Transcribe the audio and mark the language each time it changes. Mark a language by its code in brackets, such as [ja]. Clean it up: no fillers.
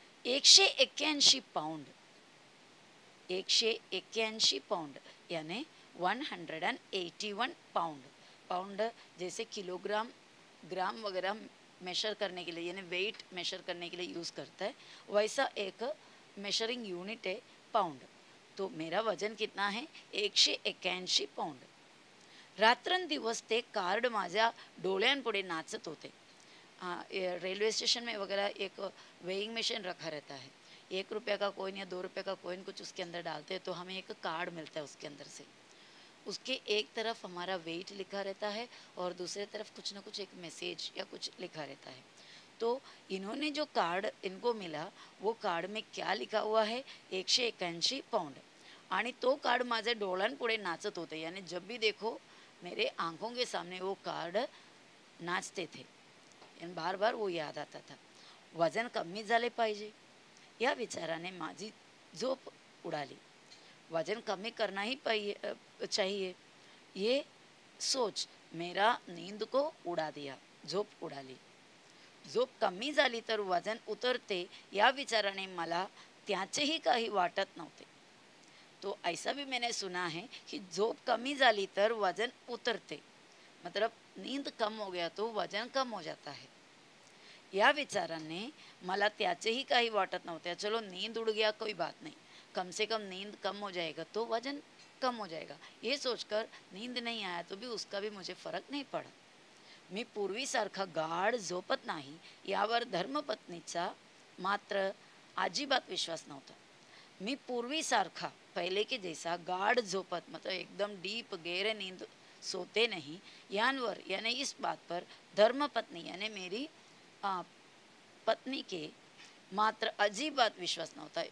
[hi] 181 pound, 181 pound यानी 181 pound, pound जैसे kilogram gram वगैरह मेशर करने के लिए यानी वेट मेशर करने के लिए यूज़ करता है, वैसा एक मेशरिंग यूनिट है पाउंड। तो मेरा वजन कितना है, 181 पाउंड। [mr] रात्रंदिवस ते कार्ड माझ्या डोळ्यांपुढे नाचत होते। [hi] रेलवे स्टेशन में वगैरह एक वेइंग मशीन रखा रहता है, 1 रुपये का कॉइन या 2 रुपये का कॉइन कुछ उसके अंदर डालते हैं तो हमें एक कार्ड मिलता है उसके अंदर से, उसके एक तरफ हमारा वेट लिखा रहता है और दूसरे तरफ कुछ ना कुछ एक मैसेज या कुछ लिखा रहता है। तो इन्होंने जो कार्ड इनको मिला वो कार्ड में क्या लिखा हुआ है, 181 पाउंड, [mr] आणि तो कार्ड माझ्या डोळ्यांपुढे नाचत होते, [hi] यानी जब भी देखो मेरे आंखों के सामने वो कार्ड नाचते थे, यानी बार बार वो याद आता था। [mr] वजन कमी झाले पाहिजे या विचाराने माझी झोप उडाली, [hi] वजन कमी करना ही चाहिए, ये सोच मेरा नींद को उड़ा दिया, [mr] झोप उडाली। झोप कमी झाली तर वजन उतरते या विचाराने मला त्याचेही काही वाटत नव्हते। [hi] तो ऐसा भी मैंने सुना है कि [mr] झोप कमी झाली तर वजन उतरते, [hi] मतलब नींद कम हो गया तो वजन कम हो जाता है। [mr] या विचाराने मला त्याचेही काही वाटत नव्हते. [hi] चलो नींद उड़ गया कोई बात नहीं, कम से कम नींद कम हो जाएगा तो वजन कम हो जाएगा, ये सोचकर नींद नहीं आया तो भी उसका भी मुझे [mr] फरक नाही पडत. मी पूर्वीसारखा गाढ झोपत नाही यावर धर्मपत्नीचा मात्र अजिबात विश्वास नव्हता. मी पूर्वीसारखा [hi] पहले के जैसा [mr] गाढ झोपत [hi] मतलब एकदम डीप गहरे नींद सोते नहीं यांवर यानी इस बात पर धर्मपत्नी यानी मेरी पत्नी के [mr] मात्र अजीबात विश्वास नव्हता.